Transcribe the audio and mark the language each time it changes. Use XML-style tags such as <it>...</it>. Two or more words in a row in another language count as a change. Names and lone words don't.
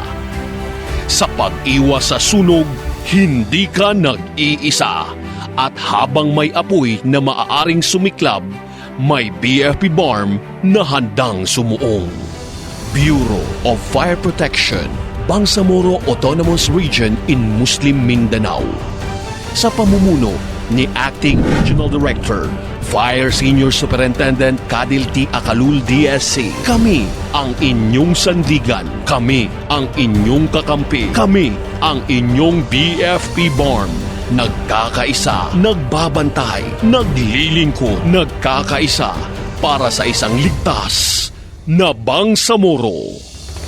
<tl>Sa pag-iwas sa sunog, hindi ka nag-iisa. At habang may apoy na maaaring sumiklab, may BFP BARM na handang sumuong. Bureau of Fire Protection, Bangsamoro Autonomous Region in Muslim Mindanao. Sa pamumuno ni Acting Regional Director, Fire Senior Superintendent Cadil T. Acalul DSC. Kami ang inyong sandigan. Kami ang inyong kakampi. Kami ang inyong BFP BARM. Nagkakaisa, nagbabantay, naglilingkod, nagkakaisa para sa isang ligtas na Bangsamoro.</tl>